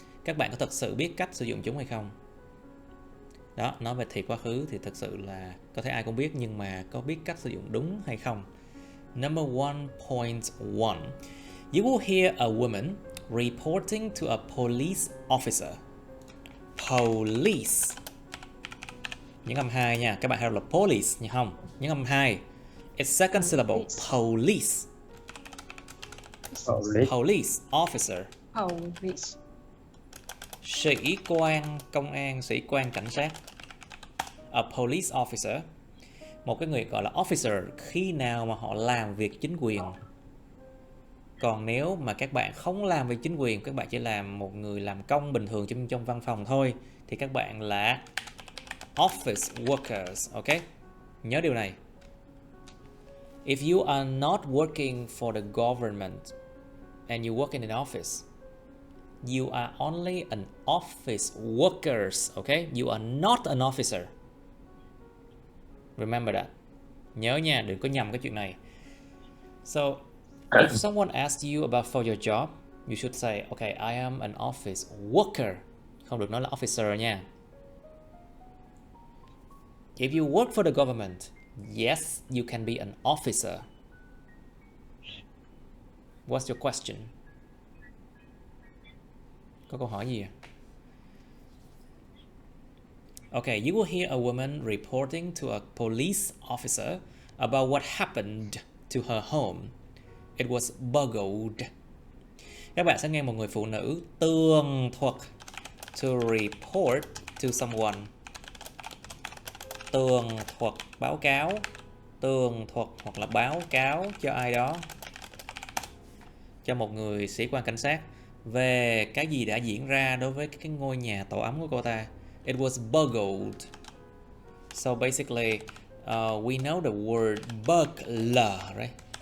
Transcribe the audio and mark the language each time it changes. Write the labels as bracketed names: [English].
[Vietnamese] Các bạn có thật sự biết cách sử dụng chúng hay không? Đó, nói về thì quá khứ thì thật sự là có thể ai cũng biết, nhưng mà có biết cách sử dụng đúng hay không? [English] Number 1.1. You will hear a woman reporting to a police officer. [Vietnamese] Police. Những âm 2 nha. Các bạn hay là police nha không? Những âm 2. [English] It's second syllable. Police. Police officer. Police. [Vietnamese] Sĩ quan công an, sĩ quan cảnh sát. A police officer. Một cái người gọi là officer khi nào mà họ làm việc chính quyền. Còn nếu mà các bạn không làm việc chính quyền, các bạn chỉ làm một người làm công bình thường trong văn phòng thôi, thì các bạn là office workers, ok? Nhớ điều này. [English] If you are not working for the government and you work in an office, you are only an office workers, okay? You are not an officer. Remember that. [Vietnamese] Nhớ nha, đừng có nhầm cái chuyện này. [English] So, if someone asks you about for your job, you should say, okay, I am an office worker. [Vietnamese] Không được nói là officer nha. [English] If you work for the government, yes, you can be an officer. What's your question? [Vietnamese] Có câu hỏi gì à? [English] Okay, you will hear a woman reporting to a police officer about what happened to her home. It was burgled. [Vietnamese] Các bạn sẽ nghe một người phụ nữ tường thuật. [English] To report to someone. [Vietnamese] Tường thuật, báo cáo tường thuật hoặc là báo cáo cho ai đó, cho một người sĩ quan cảnh sát, về cái gì đã diễn ra đối với cái ngôi nhà tổ ấm của cô ta. [English] It was burgled. So basically, we know the word burglar, right?